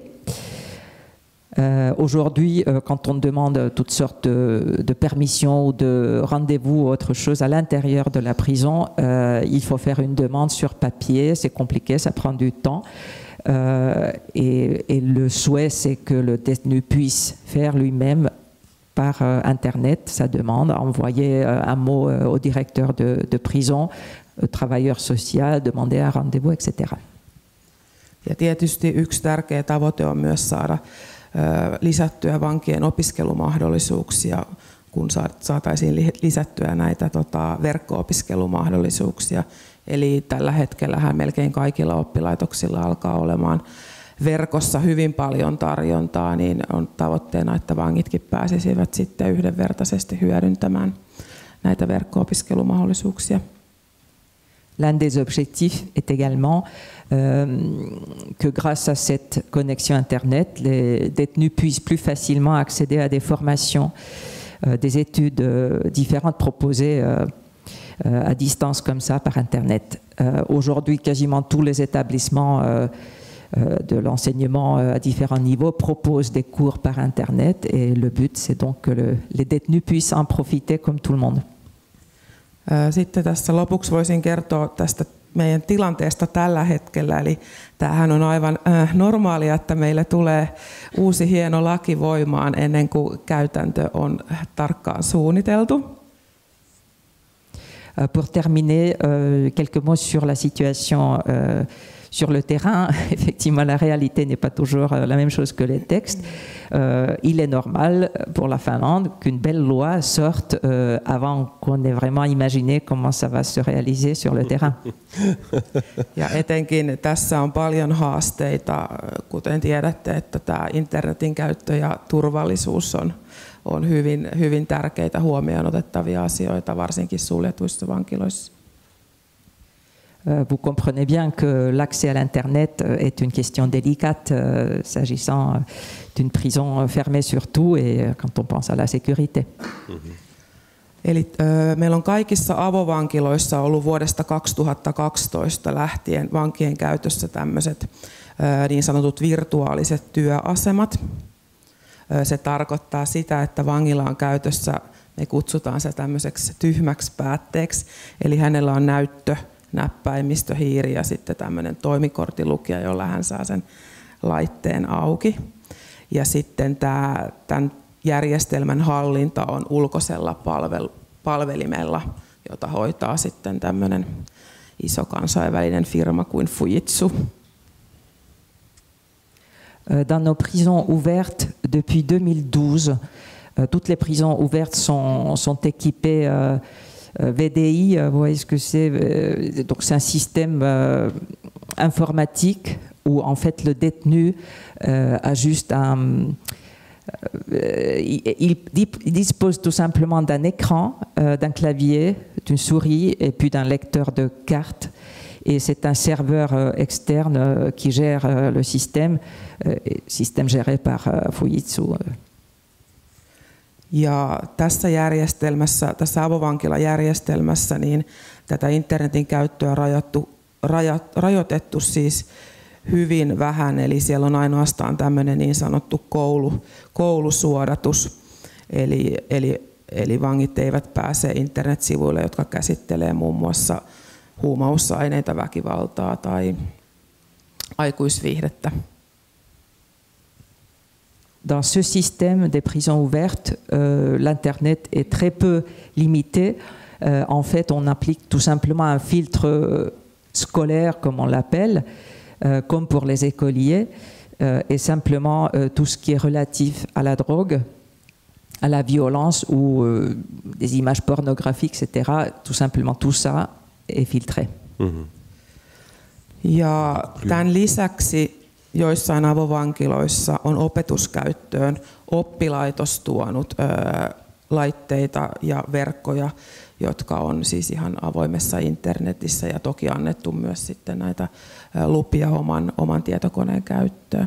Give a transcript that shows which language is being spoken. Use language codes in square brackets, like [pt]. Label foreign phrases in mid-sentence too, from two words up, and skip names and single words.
[fr] Aujourd'hui, quand on demande toutes sortes de permissions ou de rendez-vous ou autre chose à l'intérieur de la prison, il faut faire une demande sur papier, c'est compliqué, ça prend du temps. Et le souhait, c'est que le détenu puisse faire lui-même par Internet sa demande, envoyer un mot au directeur de prison, au travailleur social, demander un rendez-vous, etc. [fi] Ja tietysti yksi tärkeä tavoite on myös saada lisättyä vankien opiskelumahdollisuuksia kun saataisiin lisättyä näitä verkko-opiskelumahdollisuuksia. Eli tällä hetkellähän melkein kaikilla oppilaitoksilla alkaa olemaan verkossa hyvin paljon tarjontaa, niin on tavoitteena, että vangitkin pääsisivät sitten yhdenvertaisesti hyödyntämään näitä verkko-opiskelumahdollisuuksia. [fr] L'un des objectifs est également que grâce à cette connexion Internet, les détenus puissent plus facilement accéder à des formations, des études différentes proposées à distance comme ça par Internet. Aujourd'hui, quasiment tous les établissements de l'enseignement à différents niveaux proposent des cours par Internet et le but, c'est donc que les détenus puissent en profiter comme tout le monde. [fi] Sitten tässä lopuksi voisin kertoa tästä meidän tilanteesta tällä hetkellä. Eli tämähän on aivan normaalia, että meille tulee uusi hieno laki voimaan ennen kuin käytäntö on tarkkaan suunniteltu. [fr] Pour terminer, quelques mots sur la situation sur le terrain. Effectivement, la réalité n'est pas toujours la même chose que les textes. Il est normal pour la Finlande qu'une belle loi sorte avant qu'on ait vraiment imaginé comment ça va se réaliser sur le terrain. [fi] Ja etenkin tässä on paljon haasteita, kuten tiedätte, että tämä internetin käyttö ja turvallisuus on hyvin tärkeitä huomioon otettavia asioita, varsinkin suljetuissa vankiloissa. [fr] Vous comprenez bien que l'accès à l'Internet est une question délicate s'agissant d'une prison fermée surtout et quand on pense à la sécurité. [fi] Eli meillä on kaikissa avovankiloissa ollut vuodesta 2012 lähtien vankien käytössä tämmöiset niin sanotut virtuaaliset työasemat. Se tarkoittaa sitä, että vangilla on käytössä, me kutsutaan se tämmöiseksi tyhmäksi päätteeksi, eli hänellä on näyttö, näppäimistö, hiiri ja sitten tämmöinen toimikortilukija, jolla hän saa sen laitteen auki. Ja sitten tämän järjestelmän hallinta on ulkoisella palvelimella, jota hoitaa sitten tämmöinen iso kansainvälinen firma kuin Fujitsu. [fr] Dans nos prisons ouvertes depuis 2012, toutes les prisons ouvertes sont équipées VDI, vous voyez ce que c'est? Donc c'est un système informatique où en fait le détenu a juste il dispose tout simplement d'un écran, d'un clavier, d'une souris et puis d'un lecteur de cartes. Et c'est un serveur externe qui gère le système géré par Fujitsu. [fi] Ja tässä järjestelmässä, tässä avovankilajärjestelmässä, niin tätä internetin käyttöä rajoitettu siis hyvin vähän, eli siellä on ainoastaan tämmöinen niin sanottu koulusuodatus, eli vangit eivät pääse internetsivuille, jotka käsittelee muun muassa huumausaineita, väkivaltaa tai aikuisviihdettä. [fr] Dans ce système des prisons ouvertes, l'Internet est très peu limité. En fait, on applique tout simplement un filtre scolaire, comme on l'appelle, comme pour les écoliers, et simplement tout ce qui est relatif à la drogue, à la violence ou des images pornographiques, etc. Tout simplement tout ça est filtré. [fi] Ja tämän lisäksi joissain avovankiloissa on opetuskäyttöön oppilaitos tuonut laitteita ja verkkoja, jotka on siis ihan avoimessa internetissä ja toki annettu myös sitten näitä lupia oman tietokoneen käyttöön.